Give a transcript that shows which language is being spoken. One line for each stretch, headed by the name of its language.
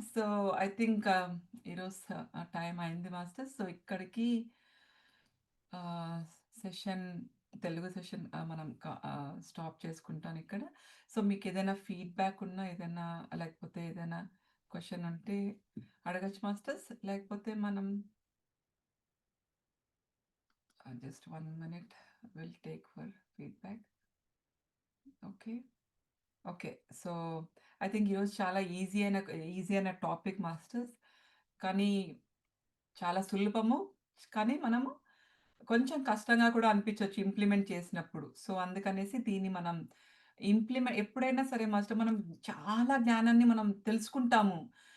Telugu: So, I think ఈరోజు time అయింది masters. So, ఇక్కడికి ఆహ్, session Telugu session stop చేసుకుంటానిక్కడ. So, మీకేదైనా ఫీడ్‌బ్యాక్ ఉన్నా, లేకపోతే ఏదైనా క్వెషన్ ఉంటే అడగొచ్చు మాస్టర్స్. లేకపోతే మనం
English: just 1 minute will take for feedback. Okay. Okay.
Telugu: So, I think ఈరోజు చాలా ఈజీ అయిన టాపిక్ మాస్టర్స్. కానీ చాలా సులభము. కానీ కొంచెం కష్టంగా కూడా అనిపించొచ్చు ఇంప్లిమెంట్ చేసినప్పుడు. సో, అందుకనేసి దీన్ని మనం ఎప్పుడైనా సరే మాస్టర్ మనం చాలా జ్ఞానాన్ని మనం తెలుసుకుంటాము.